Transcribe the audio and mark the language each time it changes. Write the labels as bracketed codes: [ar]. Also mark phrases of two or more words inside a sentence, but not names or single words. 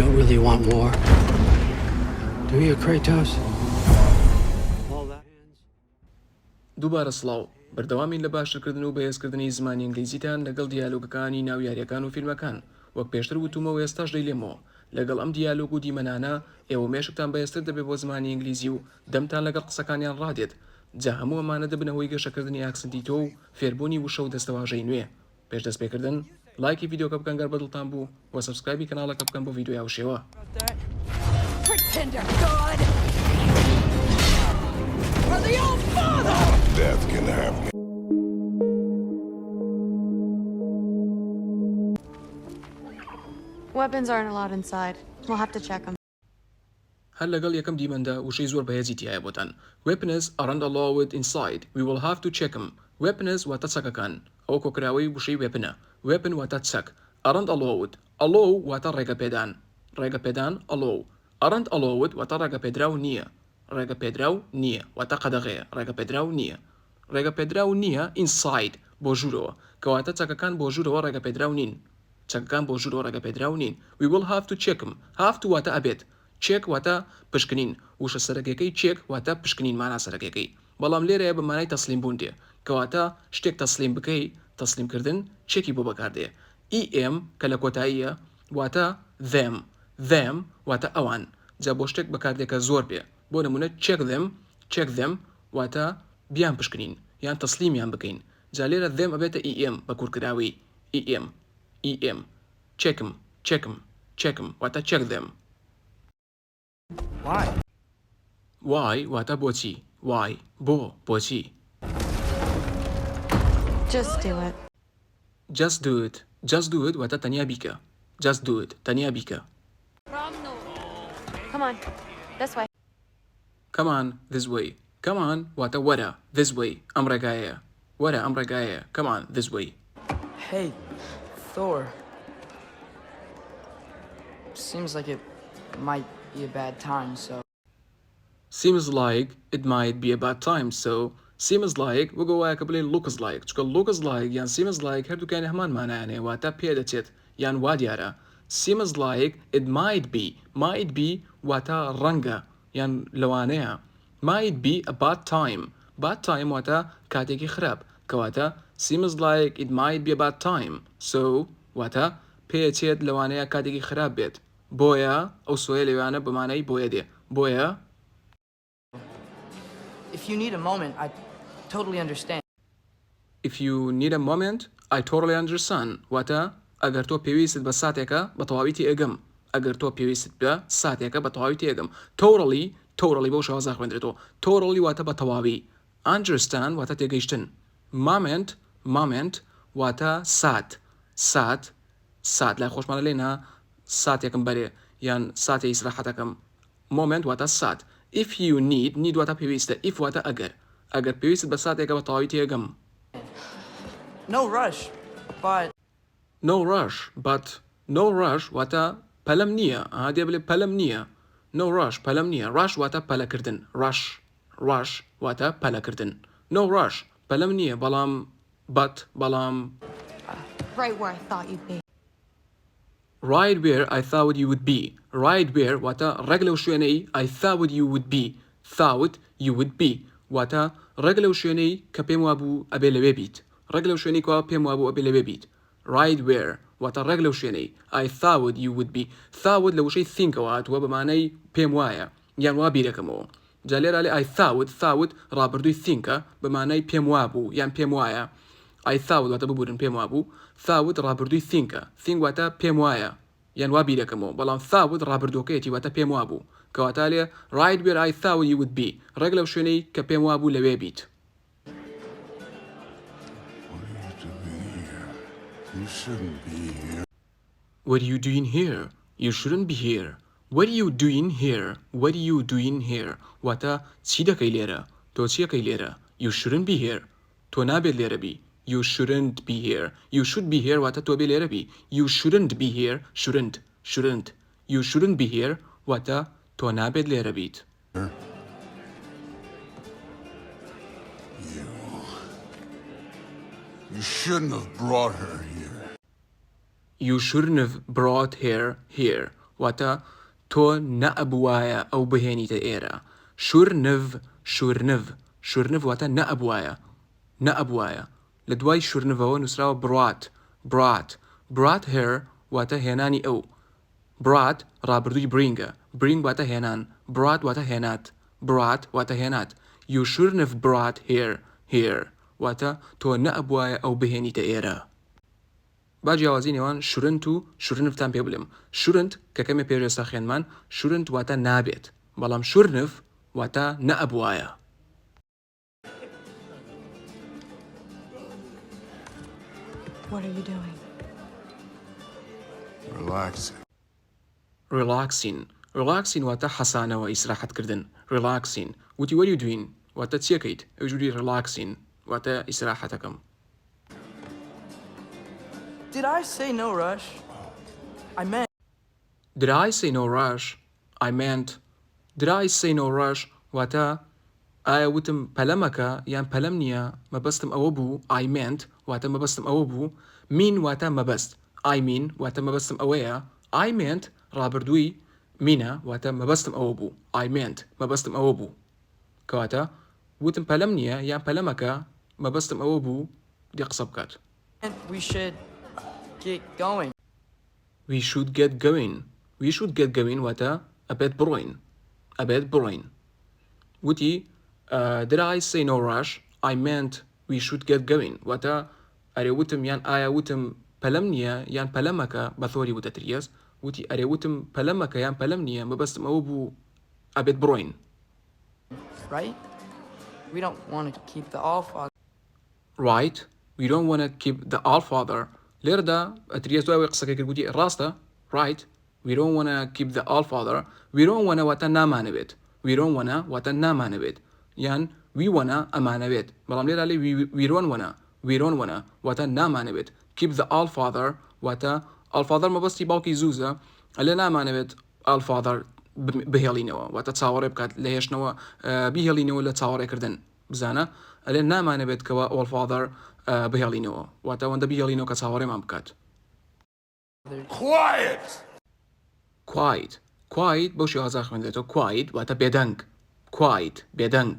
[en] really want war. Do you, Kratos? [ckb] دووبارە سڵاو بەردەوامین لە باشترکردن و بەهێزکردنی زمانی ئینگلیزیتان لەگەڵ دیالۆگەکانی ناویاریەکان و فیلمەکان وەک پێشتر وتومەوە ئێستاش دەیلێمەوە لەگەڵ ئەم دیالۆگ و دیمەنانە ئێوە مێشکتان بەهێزتر دەبێت بۆ زمانی ئینگلیزی و دەمتان لەگەڵ قسەکانیان ڕادێت جا هەموو ئەمانە دەبنەوەی گەشەکردنی ئاکسنتی تۆ و فێربوونی وشە و دەستەواژەی نوێ پێش دەست پێکردن لایکی ڤیدیۆکە بکەن گەر بەدڵتان بوو و سەبسکرایبی کەناڵەکە بکەن بۆ ڤیدیۆ یاوشێوە [en] Death can happen. Weapons aren't allowed inside. We'll have to check them. [ckb] هەر لەگەڵ یەکەم دیمەندا وشەی زۆر بەهێزی تایە بۆتان. [en] Weapons aren't allowed inside. We will have to check them. [ckb] Weapons واتە چەکەکان. ئەو کۆکراوەی وشەی وێپنە. Weapon واتە چەک. [en] Aren't allowed. Allow [ckb] واتە ڕێگەپێدان. ڕێگەپێدان allow. [en] Aren't allowed [ckb] واتە ڕێگەپێدراو نییە. ڕێگەپێدراو نییە واتە قەدەغەیە ڕێگەپێدراو نییە. ڕێگەپێدراو نییە inside بۆ ژوورەوە کەواتە چەکەکان بۆ ژوورەوە ڕێگەپێدراو نین. چەکەکان بۆ ژوورەوە ڕێگەپێدراو نین. [en] We will have to check them. Have to [ckb] واتە ئەبێت. چێک واتە پشکنین وشە سەرەکیەکەی چێک واتە پشکنین مانا سەرەکیەکەی بەڵام لێرەیە بە مانای تەسلیم بوون دێ کەواتە شتێک تەسلیم بکەی تەسلیمکردن چێکی بۆ بەکاردێ em کە لە کۆتاییە واتە them واتە ئەوان جا بۆ شتێک بەکاردێکە زۆر بێ بۆ نمونە [en] check them [ckb] واتە بیان پشکنین یان تەسلیمیان بکەین جا لێرە them ئەبێتە em بە کوورکراوی [en] em check them [ckb] واتە [en] check them Why [ckb] واتە بۆچی [en] Why بۆچی Just do it [ckb] واتە تەنیا بیکە [en] Just do it [ckb] تەنیا بیکە [en] Come on, this way. Come on this way Come on [ckb] واتە وەرە [en] This way [ckb] ئەم ڕێگایە وەرە ئەم ڕێگایە [en] Come on this way Hey, Thor. Seems like it might be a bad time, so... Seems like it might be a bad time so seems like [ckb] وەگە وایەکە بڵێن [en] looks like چکە looks like [ckb] یان [en] seems like [ckb] هەردووکانی هەمان مانایانێ واتە پێدەچێت یان وا دیارە [en] seems like it might be [ckb] واتە ڕەنگە یان لەوانەیە [en] might be a bad time [ckb] واتە کاتێکی خراپ کەواتە [en] seems like it might be a bad time so [ckb] واتە پێچێت لەوانەیە کاتێکی خراپ بێت بۆیە ئەو سۆیە لەوانە بمانەی بۆیە دێ بۆیە [en] If you need a moment, I totally understand. If you need a moment, I totally understand. [ckb] واتە ئەگەر تۆ پێویستت بە ساتێکە بە تەواویتی ئەگەم ئەگەر تۆ پێویستت بە ساتێکە بە تەواویتی ئەگەم totally بەو شێوازە خوێندرێتەوە totally واتە بە تەواوی understand واتە تێگەیشتن moment واتە سات لای خۆشمانە لێنا ساتێکم بەرێ یان ساتێ ئیسراحەتەکەم moment واتە سات [en] If you need [ckb] واتە پێویستە if واتە ئەگەر پێویست بە ساتێکە بە تەواوی تێگەم [en] No rush [ckb] واتە پەلەم نییە دێ بڵێ پەلەم نییە [en] No rush [ckb] پەلەم نییە rush واتە پەلەکردن rush واتە پەلەکردن [en] No rush [ckb] پەلەم نییە بەڵام [en] Right where I thought you'd be. Right where I thought you would be. Right where [ckb] واتە ڕێک لەو شوێنەی [en] I thought you would be. [ckb] واتە ڕێک لەو شوێنەی کە پێم وابوو ئەبێ لەوێ بیت. ڕێک لەو شوێنەی کەوا پێم وابوو ئەبێ لەوێ بیت. [en] Right where [ckb] واتە ڕێک لەو شوێنەی [en] I thought you would be. [ckb] thought لە وشەی thinkەوە هاتووە بەمانەی پێم وایە یان وا بیرەکەمەوە. جا لێرە لێ [en] I thought [ckb] ڕابردووی thinkە بەمانەی پێم وابوو یان پێم وایە. [en] I thought [ckb] واتە ببورن پێم وابوو thought ڕابردووی thinkە think واتە پێم وایە یان وا بیرەکەمەوە بەڵام thought ڕابردووەکەیەتی واتە پێم وابوو کەواتە لێ [en] right where I thought you would be [ckb] ڕێک لەو شوێنەی کە پێم وابوو لەوێ بیت [en] What are you doing here? You shouldn't be here. What are you doing here? [ckb] واتە چی دەکەی لێرە تۆ چیەکەی لێرە [en] You shouldn't be here. [ckb] تۆ نابێت لێرە بی [en] You shouldn't be here. You should be here [ckb] واتە تۆ بێ لێرە بی [en] You shouldn't be here. Shouldn't. You shouldn't be here [ckb] واتە تۆ نابێت لێرە بیت [en] You shouldn't have brought her here. You shouldn't have brought her here [ckb] واتە تۆ نەئەبوایە ئەو بهێنیتە ئێرە شورنڤ واتە نەئەبوایە لە دوای شورنڤەوە نووسراوە [en] brought her [ckb] واتە هێنانی ئەو brought ڕابردووی bring واتە هێنان brought واتە هێنات [en] you shouldn't have brought here [ckb] واتە تۆ نەئەبوایە ئەو بهێنیتە ئێرە. با جیاوازی نێوان شورنت و شورنڤتان پێ بڵێم. شورنت کە کەمێ پێشێستا خوێنمان شورنت واتە نابێت بەڵام شورنڤ واتە نەئەبوایە. [en] What are you doing? [ckb] Relaxing واتە حەسانەوە ئیسراحەتکردن. Relaxing وتی [en] what are you doing [ckb] واتە چیەکەیت ئەو ژووری relaxing واتە ئیسراحەتەکەم. [en] Did I say no rush? Did I say no rush? I meant did I say no rush [ckb] واتە ئایا وتم پەلەمەکە یان پەلەم نییە مەبەستم ئەوە بوو [en] I meant [ckb] واتە مەبەستم ئەوە بوو mean واتە مەبەست [en] I mean [ckb] واتە مەبەستم ئەوەیە [en] I meant [ckb] ڕابردووی مینە واتە مەبەستم ئەوە بوو I meant مەبەستم ئەوە بوو کەواتە وتم پەلەم نییە یان پەلەمەکە مەبەستم ئەوە بوو دی قسە بکات. [en] We should get going. We should get going [ckb] واتە ئەبێت بڕۆین. [en] وتی did I say no rush? I meant we should get going [ckb] واتە ئەرێ وتم یان ئایا وتم پەلەم نییە یان پەلەمەکە بە فۆری وتە ئەتریەس وتی ئەرێ وتم پەلەمەکە یان پەلەم نییە مەبەستم ئەوە بوو ئەبێت بڕۆین. [en] Right? We don't want to keep the all-father. Right? We don't want to keep the all-father. [ckb] لێرەدا ئەتریەس دوای قسەکەی کرد گوتی ڕاستە right? [en] We don't want to keep the all-father. We don't want [ckb] واتە نامانەوێت. [en] We don't want [ckb] واتە نامانەوێت یان [en] we want [ckb] ئەمانەوێت بەڵام لێرە لێ [en] we don't want [ckb] واتە نامانەوێت [en] keep the all-father [ckb] واتە all-father مەبەستی باوکی زووزە ئەلێ نامانەوێت all-father بهێڵینەوە واتە چاوەڕێ بکات لە هێشتنەوە بیهێڵینەوە لە چاوەڕێکردن بزانە ئەلێ نامانەوێت کەوە all-father بهێڵینەوە واتە ئەوەندە بیهێڵینەوە کە چاوەڕێمان بکات. Quiet بەو شێوازە خوێندرێتەوە quiet واتە بێدەنگ.